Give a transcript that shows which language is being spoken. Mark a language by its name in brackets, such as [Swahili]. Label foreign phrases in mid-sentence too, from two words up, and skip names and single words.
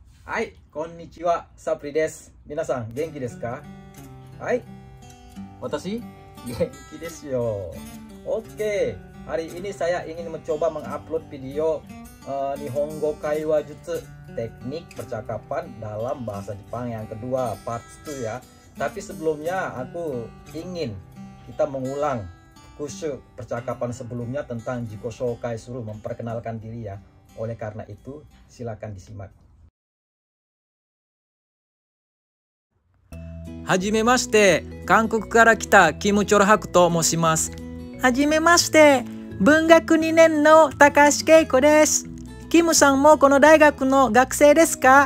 [Japanese] はい、こんにちは、Sapriです。皆さん、元気ですか? はい、私元気ですよ. [Indonesian] Oke, hari ini saya ingin mencoba mengupload video [Japanese] 日本語会話術, [Indonesian] teknik percakapan dalam bahasa Jepang yang kedua, part 2 ya. Tapi sebelumnya aku ingin kita mengulang kusuk percakapan sebelumnya tentang [Japanese] 自己紹介する, [Indonesian] memperkenalkan diri ya. Oleh karena itu, silakan disimak. [Japanese] はじめまして、韓国から来たKimu Chorohakuと申します. Hajimemashite, bungaku 2年の高橋恵子です。キムさんもこの大学の学生ですか？